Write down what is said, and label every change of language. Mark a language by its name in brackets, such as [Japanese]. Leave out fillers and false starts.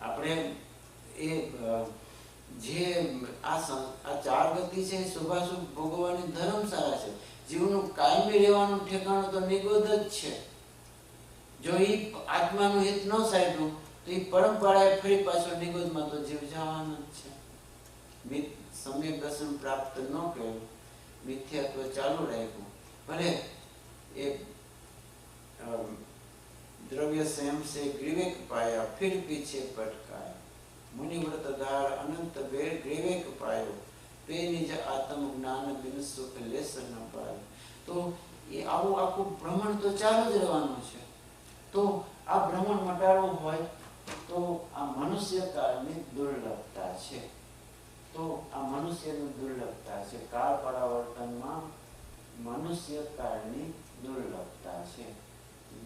[Gujarati] આપણે એ જે આ ચાર ગતિ છે શુભાશુભ ભોગવવાની ધર્મશાળા છે। જીવનું કાયમી રહેવાનું ઠેકાણું તો નિગોદ જ છે। જો એ આત્માનું હિત ન સાધ્યું તો એ પરંપરાએ ફરી પાછો નિગોદમાં તો જીવ જવાનો જ છે। સમ્યક દર્શન પ્રાપ્ત ન કર્યું, મિથ્યાત્વ ચાલુ રાખ્યું, ભલે એ દ્રવ્ય સંયમ [Hindi] से ग्रीवेक पाया फिर पीछे पटकाया, मुनिव्रत धार अनंत बेर ग्रीवेक पायो, पे निज आत्म ज्ञान बिन सुख लेस न पायो। तो ये [Gujarati] આવું આખું ભ્રમણ તો ચાલુ જ રહેવાનું છે। તો આ ભ્રમણ મટાડવું હોય તો આ મનુષ્ય કાળની દુર્લભતા છે। તો આ મનુષ્યની દુર્લભતા છે, કાળ પરાવર્તનમાં મનુષ્ય કાળની દુર્લભતા છે।